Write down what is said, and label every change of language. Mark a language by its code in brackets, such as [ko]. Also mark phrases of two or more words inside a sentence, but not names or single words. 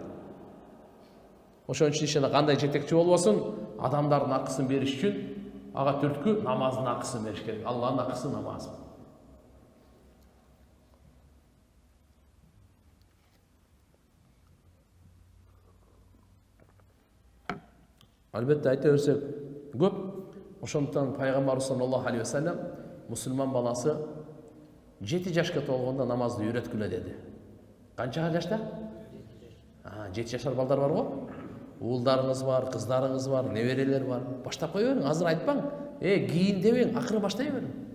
[ky] Ошон үчүн ишене кандай жетекчи болбосун, адамдардын акысын бериш үчүн ага түрткү намаздын акысын бериш керек. Алланын акысы намаз. Албетте айта берсек көп. Ошондуктан пайгамбарыбыз [ar] صلى الله عليه وسلم [ky] мусулман баласы 7 жашка толгондо намазды үйрөткүлө деди. Канчага жашта? 7 жашар балдар бар го? Уулдарыңыз бар, кыздарыңыз бар, неберелер бар. Баштап кое бериң, азыр айтпаң. Кийин дебең, акыры баштай бериң.